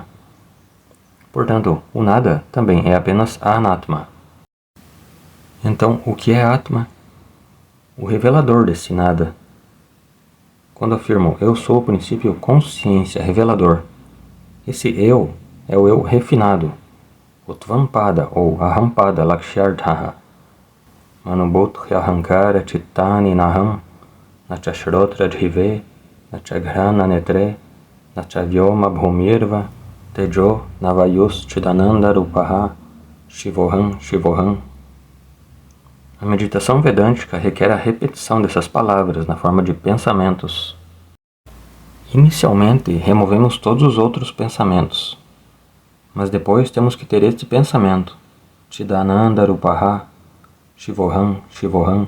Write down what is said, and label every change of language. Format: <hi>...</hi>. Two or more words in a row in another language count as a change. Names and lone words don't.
<pt>Portanto, o nada também é apenas anatma. Então, o que é atma? O revelador desse nada. Quando afirmo eu sou o princípio consciência revelador, esse eu é o eu refinado, Utvampada ou</pt> <sa>Ahampada Lakshyarthaha. Manubodhya Ahankara Chittani Naham Nachashrotra Dhrive Nachagrana Netre Nachavyoma Bhumirva Tejo Navayus Chidananda Rupaha Shivoham Shivoham.</sa> <pt>A meditação vedântica requer a repetição dessas palavras na forma de pensamentos. Inicialmente, removemos todos os outros pensamentos, mas depois temos que ter este pensamento,</pt> <sa>Chidananda Rupaha, Shivoham, Shivoham.</sa>